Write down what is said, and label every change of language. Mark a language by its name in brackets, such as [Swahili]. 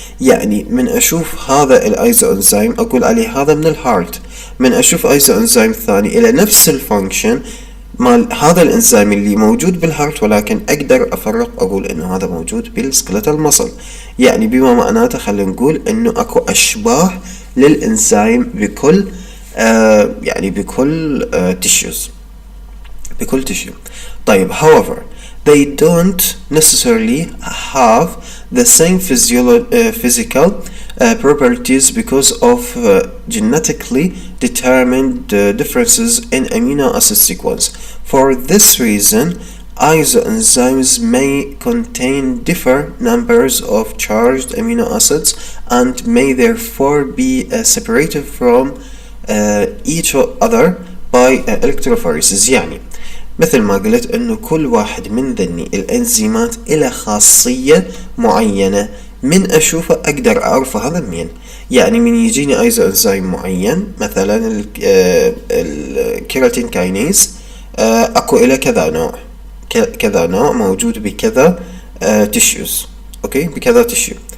[Arabic] يعني من أشوف هذا الأيزوانزيم أقول عليه هذا من الهارت، من أشوف أيزوانزيم ثاني إلى نفس الفانكشن مال هذا الإنزيم اللي موجود بالهارت، ولكن أقدر أفرق أقول إنه هذا موجود بالسكلتال ماسل. يعني بما معناته خلينا نقول إنه أكو أشباه للإنزيم بكل يعني بكل tissue. [English] طيب however they don't necessarily have the same physical properties because of genetically determined differences in amino acid sequence. For this reason, isoenzymes may contain different numbers of charged amino acids and may therefore be separated from each other by electrophoresis. [Arabic] يعني مثل ما قلت انه كل واحد من ذني الانزيمات الى خاصية معينة، من اشوفه اقدر اعرف هذا مين. يعني من يجيني ايزو انزيم معين مثلا الكيراتين كاينيز اكو الى كذا نوع موجود بكذا تيشوز، اوكي، بكذا تيشو.